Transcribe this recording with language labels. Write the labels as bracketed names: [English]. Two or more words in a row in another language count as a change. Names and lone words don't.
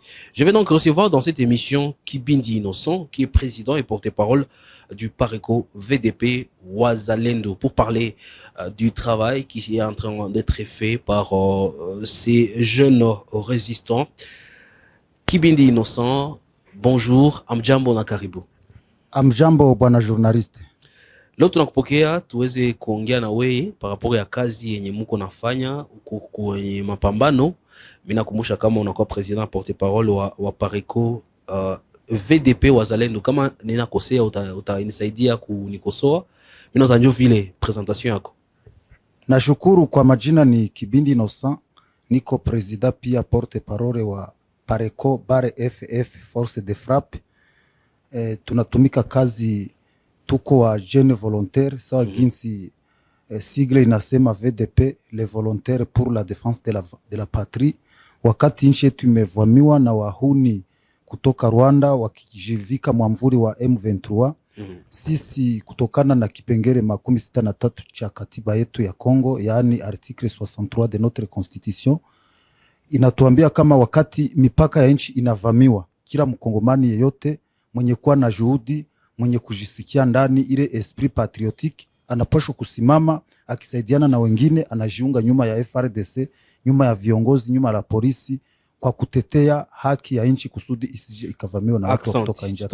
[French] Je vais donc recevoir dans cette émission Kibindi Innocent, qui est président et porte-parole du Pareco VDP Wazalendo, pour parler du travail qui est en train d'être fait par ces jeunes résistants. Kibindi Innocent, bonjour, [Swahili] amjambo na karibu. Amjambo bwana journaliste. Leo tunakupokea tuweze kuongea na wewe [French] par rapport [Swahili] ya kazi yenye mko nafanya kwenye mapambano. Mimi nakumbusha kama unakuwa [French] president porte-parole [Swahili] wa Pareco VDP Wazalendo. Kama ninakosea utanisaidia kunikosoa. Mimi naanza vile presentation yako. Nashukuru. Kwa majina ni Kibindi Innocent, niko president pia porte-parole wa Pareco bare FF Force de Frappe. Tunatumika kazi, tuko wa [French] jeune volontaire [Swahili] sawa ginsi sigle inasema VDP, [French] les volontaires pour la défense de la patrie. [Swahili] Wakati nchi yetu imevamiwa na wahuni kutoka Rwanda wakijivika mwamvuri wa M23, sisi kutokana na kipengele 63 cha katiba yetu ya Kongo, yaani [French] article 63 de notre constitution, [Swahili] inatuambia kama wakati mipaka ya nchi inavamiwa, kila mkongomani yeyote mwenye kuwa na juhudi, mwenye kujisikia ndani ile [French] esprit patriotique, [Swahili] anapaswa kusimama akisaidiana na wengine, anajiunga nyuma ya FRDC, nyuma ya viongozi, nyuma ya polisi, kwa kutetea haki ya nchi kusudi isije ikavamiwa na watu kutoka nje.